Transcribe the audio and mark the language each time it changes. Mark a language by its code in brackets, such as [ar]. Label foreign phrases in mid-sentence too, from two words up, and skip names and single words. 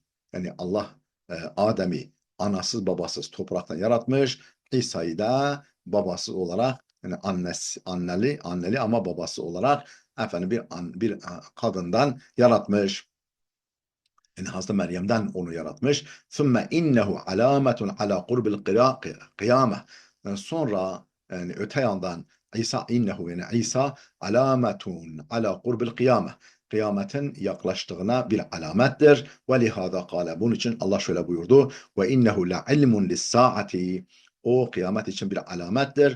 [tr] Yani Allah Adem'i anasız babasız topraktan yaratmış. İsa'yı da babasız olarak yani anneli ama babası olarak efendim bir kadından yaratmış. Yani Hazreti Meryem'den onu yaratmış. [ar] ثُمَّ اِنَّهُ عَلَامَةٌ عَلَى قُرْبِ الْقِيَامَةِ [tr] sonra yani öte yandan yani İsa [ar] علامة على قرب القيامة [tr] kıyametin yaklaştığına bir alamettir. [ar] ولهذا قال [tr] bunun için Allah şöyle buyurdu [ar] وإنه لعلم للساعة [tr] o kıyamet için bir alamettir.